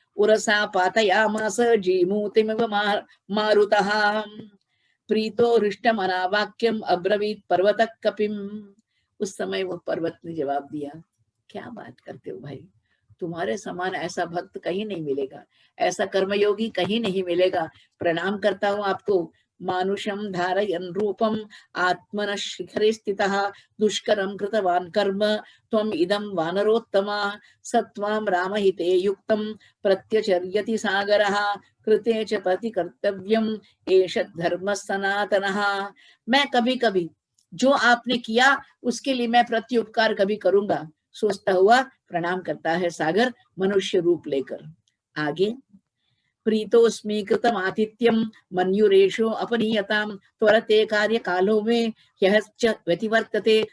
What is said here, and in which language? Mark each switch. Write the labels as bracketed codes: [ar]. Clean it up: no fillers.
[sa] Ursa पातयामास जीमूतिमिव मारुतः प्रीतो हृष्टमना वाक्यम अब्रवीत पर्वत कपिम। [hi] उस समय वो पर्वत ने जवाब दिया, क्या बात करते हो भाई, तुम्हारे समान ऐसा भक्त कहीं नहीं मिलेगा, ऐसा कर्मयोगी कहीं नहीं मिलेगा। प्रणाम करता हूं आपको। [sa] मानुषम धारयन् रूपम आत्मनः शिखरे स्थितः दुष्करं कृतवान् कर्म त्वम् इदं वानरोत्तमा सत्वां रामहिते युक्तं प्रत्यचर्यति सागरः कृते च पति कर्तव्यम एष धर्म सनातनः। [hi] मैं कभी कभी जो आपने किया उसके लिए मैं प्रत्युपकार कभी करूंगा, सोचता हुआ प्रणाम करता है सागर मनुष्य रूप लेकर। [sa] आगे, प्रीतोस्मि कृतम आतिथ्यम मन्युरेशो अपनीयतां त्वरते कार्य कालो में ह्यश्च व्यतिवर्तते।